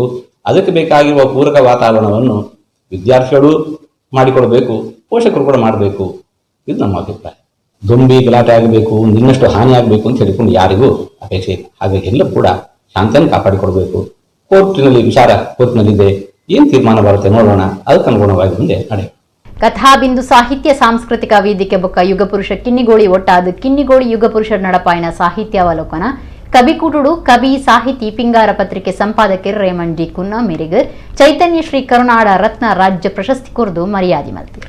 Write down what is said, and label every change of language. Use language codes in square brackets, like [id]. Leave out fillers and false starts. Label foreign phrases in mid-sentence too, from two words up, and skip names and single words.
[kn] ಅದಕ್ಕೆ ಬೇಕಾಗಿರುವ ಪೂರಕ ವಾತಾವರಣವನ್ನು ವಿದ್ಯಾರ್ಥಿಗಳು ಮಾಡಿಕೊಡಬೇಕು, ಪೋಷಕರು ಕೂಡ ಮಾಡಬೇಕು. ಇದು ನಮ್ಮ ಅಭಿಪ್ರಾಯ. ದೊಂಬಿ ಗಲಾಟೆ ಆಗಬೇಕು, ಇನ್ನಷ್ಟು ಹಾನಿ ಆಗಬೇಕು ಅಂತ ಹೇಳಿಕೊಂಡು ಯಾರಿಗೂ ಅಪೇಕ್ಷೆ ಇಲ್ಲ. ಹಾಗಾಗಿ ಎಲ್ಲರೂ ಕೂಡ ಶಾಂತಿಯನ್ನು ಕಾಪಾಡಿಕೊಡ್ಬೇಕು. ಕೋರ್ಟಿನಲ್ಲಿ ವಿಚಾರ ಕೋರ್ಟಿನಲ್ಲಿದೆ, ಏನು ತೀರ್ಮಾನ ಬರುತ್ತೆ ನೋಡೋಣ, ಅದಕ್ಕೆ ಅನುಗುಣವಾಗಿ ಮುಂದೆ ನಡೆಯೋಣ. [tcy] ಕಥಾಬಿಂದು ಸಾಹಿತ್ಯ ಸಾಂಸ್ಕೃತಿಕ ವೇದಿಕೆ ಬೊಕ್ಕ ಯುಗಪುರುಷ ಕಿನ್ನಿಗೋಳಿ ಒಟ್ಟಾದ ಕಿನ್ನಿಗೋಳಿ ಯುಗಪುರುಷರ ನಡಪಾಯಿನ ಸಾಹಿತ್ಯಾವಲೋಕನ ಕವಿಕೂಟುಡು ಕವಿ ಸಾಹಿತಿ ಪಿಂಗಾರ ಪತ್ರಿಕೆ ಸಂಪಾದಕರು ರೇಮಂಡ್ ಡಿ ಕುನ್ನ ಮೇರೆಗರ್ ಚೈತನ್ಯ ಶ್ರೀ ಕರುನಾಡ ರತ್ನ ರಾಜ್ಯ ಪ್ರಶಸ್ತಿ ಕೊರದು ಮರ್ಯಾದೆ ಮಲ್ತಿರು.